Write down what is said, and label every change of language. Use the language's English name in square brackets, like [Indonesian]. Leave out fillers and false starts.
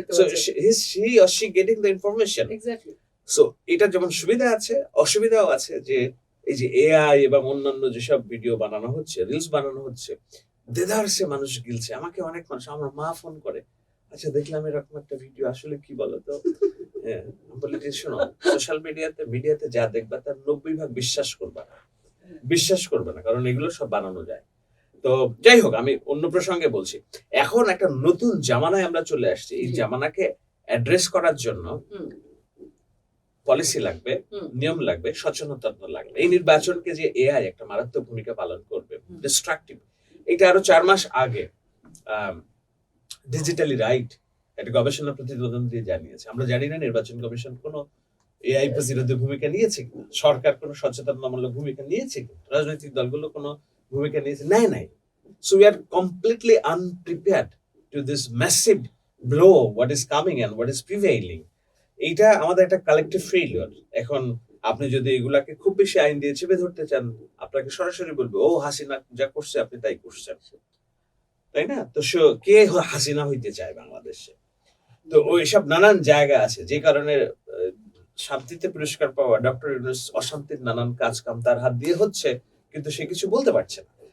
[English] So he or she getting the information. Exactly. [Bangla] So এটা যেমন সুবিধা আছে, অসুবিধাও আছে। যে এই যে এআই এবং অন্যান্য যেসব ভিডিও বানানো হচ্ছে, রিলস বানানো হচ্ছে, দেদারসে মানুষ গিলছে। আমাকে অনেক মানুষ, আমার মা ফোন করে, আচ্ছা দেখলাম এরকম একটা ভিডিও, আসলে কি বলতো? হ্যাঁ, বলি যে শোনো, সোশ্যাল মিডিয়াতে যা দেখবা তার 90% বিশ্বাস করবে না, কারণ এগুলো সব বানানো যায়। তো যাই হোক, আমি অন্য প্রসঙ্গে বলছি। এখন একটা নতুন জামানায় আমরা চলে আসছি। এই জামানাকে অ্যাড্রেস করার জন্য পলিসি লাগবে, নিয়ম লাগবে, সচেতনতা লাগবে। এই নির্বাচনকে যে এআই একটা মারাত্মক ভূমিকা পালন করবে, ডিস্ট্রাকটিভ, এটা আরো 4 মাস আগে ডিজিটালি রাইট একটা গবেষণা প্রতিবেদন দিয়ে জানিয়েছে। আমরা জানি না নির্বাচন কমিশন কোনো এআই প্রতিরোধী ভূমিকা নিয়েছে কিনা, সরকার কোনো সচেতনতামূলক ভূমিকা নিয়েছে কিনা, রাজনৈতিক দলগুলো কোনো ভূমিকা নিয়েছে, নাই। [English] So we are completely unprepared to this massive blow, what is coming and what is prevailing. [Bangla] এইটা আমাদের একটা কালেকটিভ ফেইলিউর। এখন আপনি যদি এগুলাকে খুব বেশি আইন দিয়ে চেপে ধরতে চান, আপনাকে সরাসরি বলবে ও হাসিনা যা করছে আপনি তাই করছেন, তাই না? তো কে হাসিনা হইতে চায় বাংলাদেশে? তো ওইসব নানান জায়গা আছে, যে কারণে শান্তিতে পুরস্কার পাওয়া ডক্টর ইউনূস অশান্তির নানান কাজ কাম তার হাত দিয়ে হচ্ছে, কিন্তু সে কিছু বলতে পারছে না।